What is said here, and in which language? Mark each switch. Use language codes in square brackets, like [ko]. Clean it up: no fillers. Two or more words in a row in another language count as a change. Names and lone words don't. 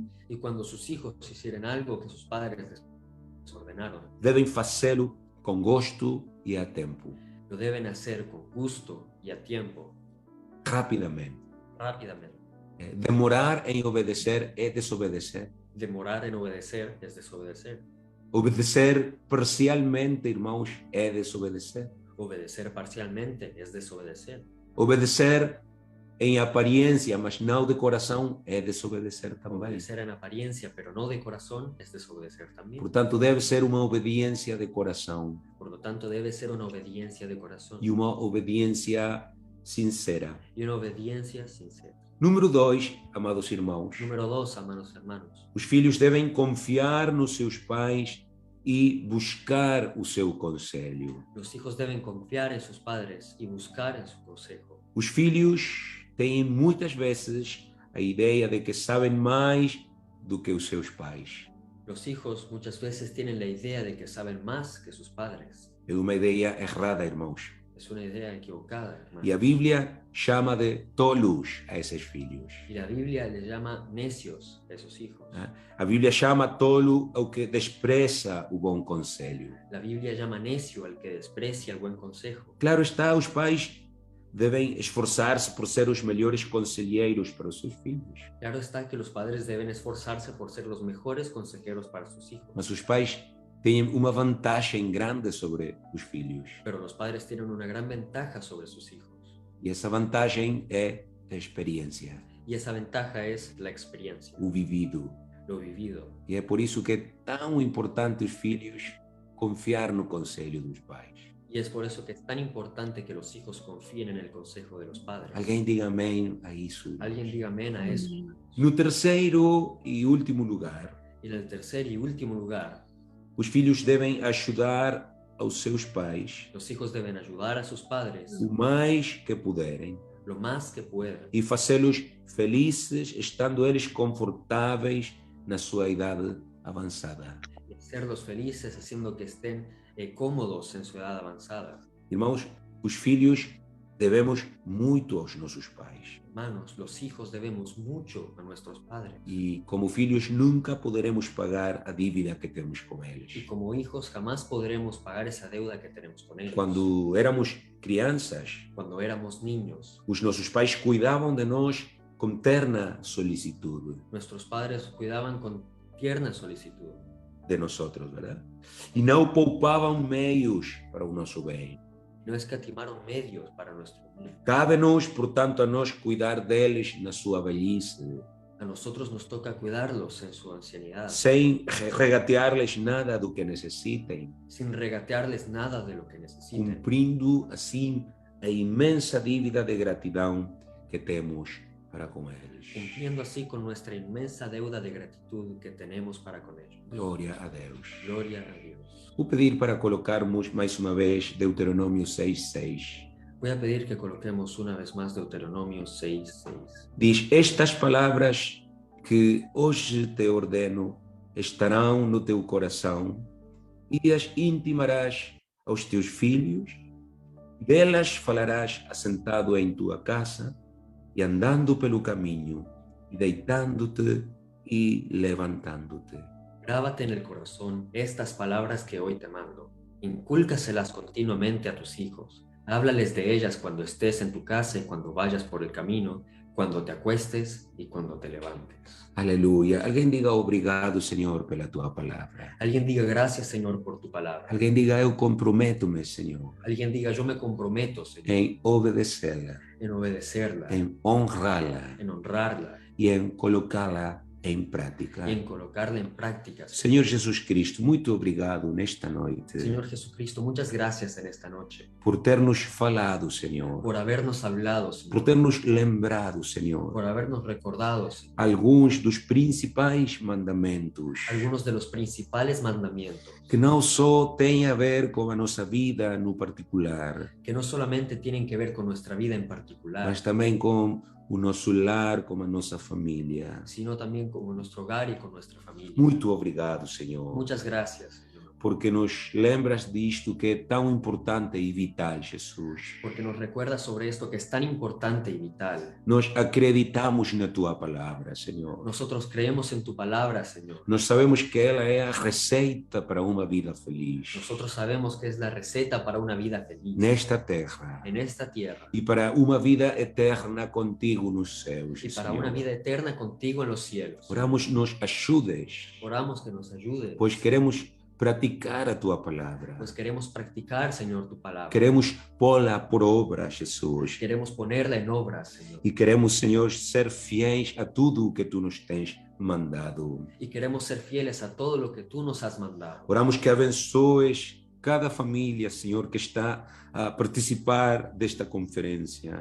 [es] Y cuando sus hijos hicieran algo que sus padres les ordenaron, [pt] devem fazê-lo com gosto e a tempo, [es] lo deben hacer con gusto y a tiempo, [pt] rapidamente. [es] rápidamente. [pt] Demorar em obedecer é desobedecer. [es] Demorar en obedecer es desobedecer. [pt] Obedecer parcialmente, irmãos, é desobedecer. [es] Obedecer parcialmente es desobedecer. [pt] Obedecer em aparência, mas não de coração, é desobedecer também. [es] Obedecer en apariencia, pero no de corazón, es desobedecer también. [pt] Portanto, deve ser uma obediência de coração [es] Por lo tanto, debe ser una obediencia de corazón [pt] e uma obediência sincera. [es] y una obediencia sincera. [pt] Número 2, amados irmãos, [es] Número 2, amados hermanos. [pt] os filhos devem confiar nos seus pais e buscar o seu conselho. [es] Los hijos deben confiar en sus padres y buscar en su consejo. [pt] Os filhos têm muitas vezes a ideia de que sabem mais do que os seus pais. [es] Los hijos muchas veces tienen la idea de que saben más que sus padres. [pt] É uma ideia errada, irmãos. [es] Es una idea equivocada, hermanos. [pt] E a Bíblia chama de tolos a esses filhos. [es] Y la Biblia les llama necios a esos hijos. [pt] A Bíblia chama tolo ao que despreza o bom conselho. [es] La Biblia llama necio al que desprecia el buen consejo. [pt] Claro está, os pais devem esforçar-se por ser os melhores conselheiros para os seus filhos. [es] Claro está que los padres deben esforzarse por ser los mejores consejeros para sus hijos. [pt] Mas os pais têm uma vantagem grande sobre os filhos. [es] Pero los padres tienen una gran ventaja sobre sus hijos. [pt] E essa vantagem é a experiência, [es] Y esa ventaja es la experiencia, [pt] o vivido. [es] lo vivido. [pt] E é por isso que é tão importante os filhos confiar no conselho dos pais. [es] Y es por eso que es tan importante que los hijos confíen en el consejo de los padres. [pt] Alguém diga amém a isso. [es] Alguien diga amén a eso. [pt] No terceiro e último lugar, [es] Y en el tercer y último lugar, [pt] os filhos devem ajudar aos seus pais [es] Los hijos deben ayudar a sus padres [pt] o mais que puderem [es] lo más que puedan [pt] e fazê-los felizes, estando eles confortáveis na sua idade avançada. [es] y hacerlos felices haciendo que estén cómodos en su edad avanzada. [pt] Irmãos, os filhos devemos muito aos nossos pais. [es] Hermanos, los hijos debemos mucho a nuestros padres [pt] E como filhos nunca poderemos pagar a dívida que temos com [es] y [pt] eles. [es] como hijos jamás podremos pagar esa deuda que tenemos con ellos. [pt] Quando éramos crianças, [es] Cuando éramos niños, [pt] os nossos pais cuidavam de nós com terna solicitude [es] nuestros padres cuidaban con tierna solicitud de nosotros, [pt] verdade? E não poupavam meios para o nosso bem. [es] no escatimaron medios para nuestro bien. [pt] Cabe-nos, portanto, a nós cuidar deles na sua velhice, [es] A nosotros nos toca cuidarlos en su ancianidad, [pt] sem regatear-lhes nada do que necessitem, [es] sin regatearles nada de lo que necesiten, [pt] cumprindo assim a imensa dívida de gratidão que temos para com eles. [es] cumpliendo así con nuestra inmensa deuda de gratitud que tenemos para con ellos. [pt] Glória a Deus. [es] Gloria a Dios. [pt] Vou pedir para colocarmos mais uma vez Deuteronômio 6:6. [es] Voy a pedir que coloquemos una vez más Deuteronomio 6:6. [pt] Diz: estas palavras que hoje te ordeno estarão no teu coração e as intimarás aos teus filhos, delas falarás assentado em tua casa e andando pelo caminho, e deitando-te e levantando-te. [es] Grábate en el corazón estas palabras que hoy te mando. Incúlcaselas continuamente a tus hijos. Háblales de ellas cuando estés en tu casa y cuando vayas por el camino, cuando te acuestes y cuando te levantes. [pt] Aleluia. Alguém diga obrigado, Senhor, pela tua palavra. [es] Alguien diga gracias, Señor, por tu palabra. [pt] Alguém diga eu comprometo-me, Senhor, [es] Alguien diga yo me comprometo, Señor, [pt] em obedecê-la, [es] en obedecerla, [pt] em honrá-la [es] en honrarla [pt] e em colocá-la em prática. [es] y en colocarla en práctica. [pt] Senhor Jesus Cristo, muito obrigado nesta noite [es] Señor Jesucristo, muchas gracias en esta noche [pt] por ter-nos falado, Senhor, [es] por habernos hablado, por Señor, [pt] ter-nos lembrado, Senhor, [es] por habernos recordado, Señor, [pt] alguns dos principais mandamentos [es] algunos de los principales mandamientos [pt] que não só têm a ver com a nossa vida no particular, [es] que no solamente tienen que ver con nuestra vida en particular, [pt] mas também com o nosso lar, com a nossa família. [es] sino también con nuestro hogar y con nuestra familia. [pt] Muito obrigado, Senhor, [es] Muchas gracias, Señor, [pt] porque nos lembras disto que é tão importante e vital, Jesus. [es] porque nos recuerdas sobre esto que es tan importante y vital. [pt] Nós acreditamos na tua palavra, Senhor. [es] Nosotros creemos en tu palabra, Señor. [pt] Nós sabemos que ela é a receita para uma vida feliz [es] Nosotros sabemos que es la receta para una vida feliz [pt] nesta terra [es] en esta tierra [pt] e para uma vida eterna contigo nos céus, [es] y para [pt] Senhor. [es] una vida eterna contigo en los cielos. [pt] Oramos, nos ajudes, [es] Oramos que nos ayudes, [pt] pois queremos praticar a tua palavra. [es] pues queremos practicar, Señor, tu palabra. [pt] Queremos pô-la por obra, Jesus. [es] Queremos ponerla en obra, Señor. [pt] E queremos, Senhor, ser fiéis a tudo o que tu nos tens mandado. [es] Y queremos ser fieles a todo lo que tú nos has mandado. [pt] Oramos que abençoes cada família, Senhor, que está a participar desta conferência.